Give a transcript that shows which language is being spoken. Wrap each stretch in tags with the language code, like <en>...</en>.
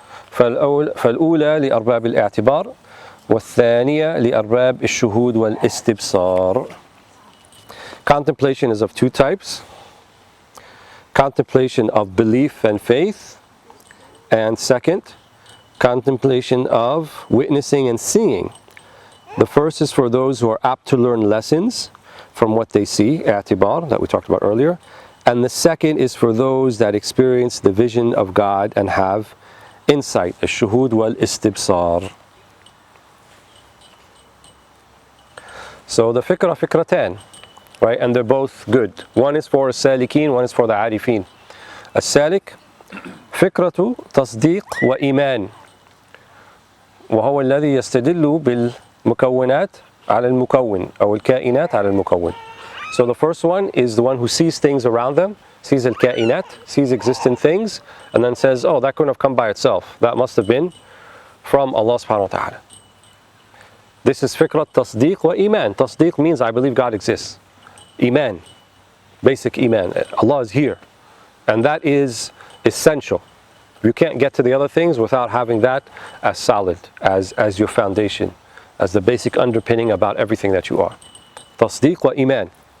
<ar>فالأولى لأرباب الاعتبار والثانية لأرباب الشهود والاستبصار.</ar> <en>Contemplation is of two types. Contemplation of belief and faith, and second, contemplation of witnessing and seeing. The first is for those who are apt to learn lessons from what they see, i'tibar, that we talked about earlier, and the second is for those that experience the vision of God and have insight,</en> <ar>الشهود والاستبصار.</ar> <en>So the fikratan, right, and they're both good. One is for السالكين, one is for the Adiphene.</en> <ar>السالك فكرة تصديق وإيمان، وهو الذي يستدل بالمكونات على المكون أو الكائنات على المكون.</ar> <en>So the first one is the one who sees things around them, sees الكائنات, sees existent things, and then says, oh, that couldn't have come by itself. That must have been from Allah subhanahu wa ta'ala. This is</en> <ar>فكرة تصديق وإيمان.</ar> <en>تصديق means I believe God exists. Iman, basic Iman. Allah is here. And that is essential. You can't get to the other things without having that as solid, as your foundation, as the basic underpinning about everything that you are. Tasdeeq wa iman.</en>